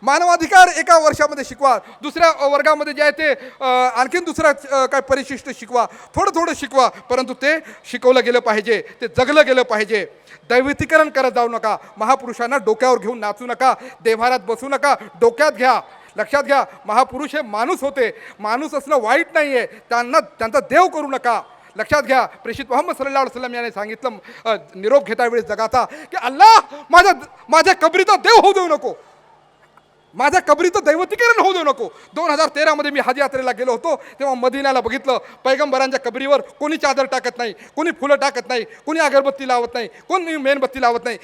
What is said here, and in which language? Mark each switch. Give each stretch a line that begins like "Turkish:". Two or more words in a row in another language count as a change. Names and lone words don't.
Marathi: मानवाधिकार एका वर्षामध्ये शिकवा, दुसऱ्या वर्गामध्ये जे आहे ते आणखीन दुसरा काय परिशिष्ट शिकवा, थोडं थोडं शिकवा, परंतु ते शिकवलं गेलं पाहिजे, ते जगलं गेलं पाहिजे. दैवितीकरण करत जाऊ नका, महापुरुषांना डोक्यावर घेऊन नाचू नका, देव्हारात बसू नका, डोक्यात घ्या. लक्षात घ्या, महापुरुष हे माणूस होते, माणूस असणं वाईट नाही आहे, त्यांचा देव करू नका. लक्षात घ्या, प्रेषित मोहम्मद
Arabic: صلى الله عليه وسلم
Marathi: याने सांगितलं निरोप घेता वेळेस जगाचा की अल्लाह माझ्या कबरीचा देव होऊ देऊ नको, माझ्या कबरीचं दैवतीकरण होऊ देऊ नको. 2013 मध्ये मी हज यात्रेला गेलो होतो, तेव्हा मदिनाला बघितलं, पैगंबरांच्या कबरीवर कोणी चादर टाकत नाही, कोणी फुलं टाकत नाही, कोणी अगरबत्ती लावत नाही, कोणी मेणबत्ती लावत नाही.